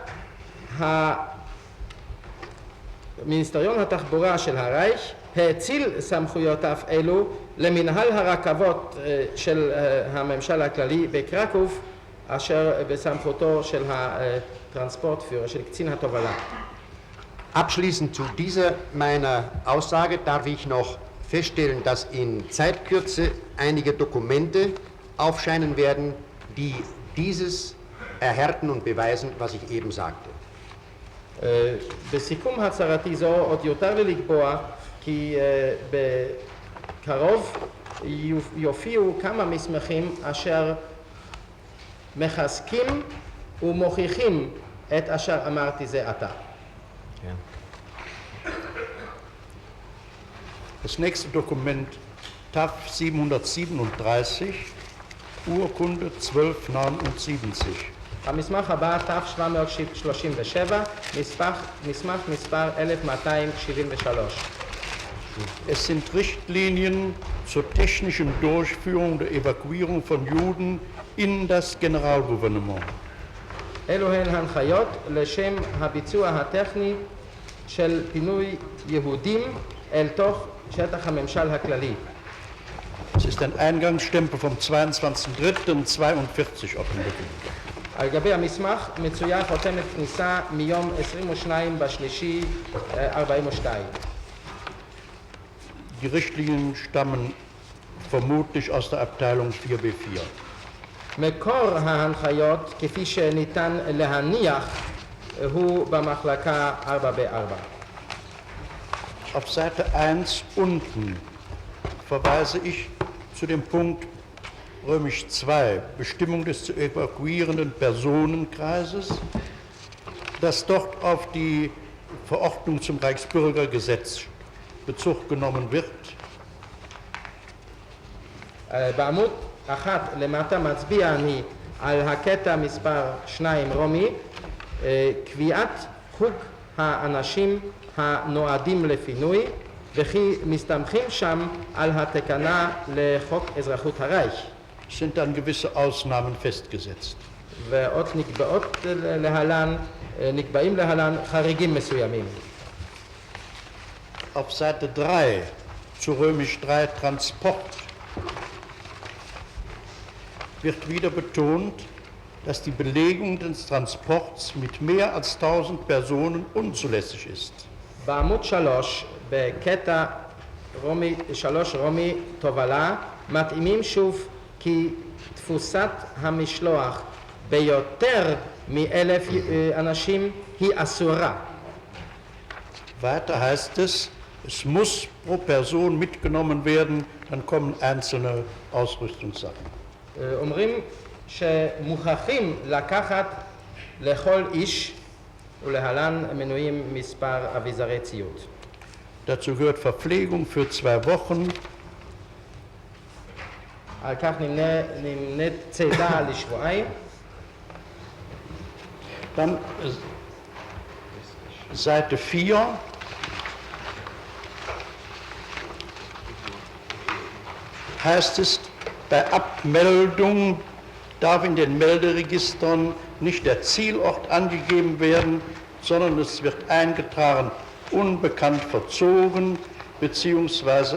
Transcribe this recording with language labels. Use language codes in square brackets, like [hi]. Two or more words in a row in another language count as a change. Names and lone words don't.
[he] מיניסטריון התחבורה של הרייך האציל סמכויותיו אלו למנהל הרכבות של הממשל הכללי בקרקוב, אשר בסמכותו של הטרנספורטführer, של קצין התובלה. [de] Abschließend zu dieser meiner Aussage darf ich noch feststellen, dass in Zeitkürze einige Dokumente aufscheinen werden, die dieses erhärten und beweisen, was ich eben sagte. [he] בסיכום הצהרתי זו עוד יותר לי לקבוע כי בקרוב יופיעו כמה מסמכים אשר מחזקים ומוכיחים את אשר אמרתי זה עתה. [de] Das nächste Dokument TAF 737, Urkunde 1279. [he] המסמך הבא, TAF 737, מסמך מספר 1273. [de] Es sind Richtlinien zur technischen Durchführung der Evakuierung von Juden in das Generalgouvernement. [he] אלו הן הנחיות לשם הביצוע הטכני של פינוי יהודים אל תוך שטח הממשל הכללי. [de] Es ist ein Eingangsstempel vom 22.03.42 auf dem Dokument. [he] על גבי המסמך מצויה חותמת כניסה מיום 22 בשלישי 42. [de] Die Richtlinien stammen vermutlich aus der Abteilung 4b4. [he] מקור ההנחיות, כפי שניתן להניח, הוא במחלקה 4x4. [de] Auf Seite 1 unten verweise ich zu dem Punkt römisch 2, Bestimmung des zu evakuierenden Personenkreises, dass dort auf die Verordnung zum Reichsbürgergesetz Bezug genommen wird. [he] בעמוד 1 למטה מצביע אני על הקטע מספר 2 רומי, קביעת חוג האנשים הנועדים לפינוי, וכי מסתמכים שם על התקנה לחוק אזרחות הרייך. [de] Sind dann gewisse Ausnahmen festgesetzt. [he] ועוד נקבעים להלן חריגים מסוימים. [de] Auf Seite 3 zu römisch 3 Transport wird wieder betont, dass die Belegung des Transports mit mehr als 1000 Personen unzulässig ist. [he] בעמוד 3, בקטע רומי 3 רומי תובלה, מתאימים שוב כי תפוסת המשלוח ביותר מ1,000 אנשים היא אסורה. [de] Weiter heißt es, es muss pro Person mitgenommen werden, dann kommen einzelne Ausrüstungssachen. [he] אומרים שמוכרחים לקחת לכל איש, ולהלן מנויים מספר אביזרי ציוד. [de] Dazu gehört Verpflegung für 2 Wochen, [he] על כך נמנית צידה לשבועיים. [de] dann Seite 4. Heißt es, bei Abmeldung darf in den Melderegistern nicht der Zielort angegeben werden, sondern es wird eingetragen, unbekannt verzogen bzw.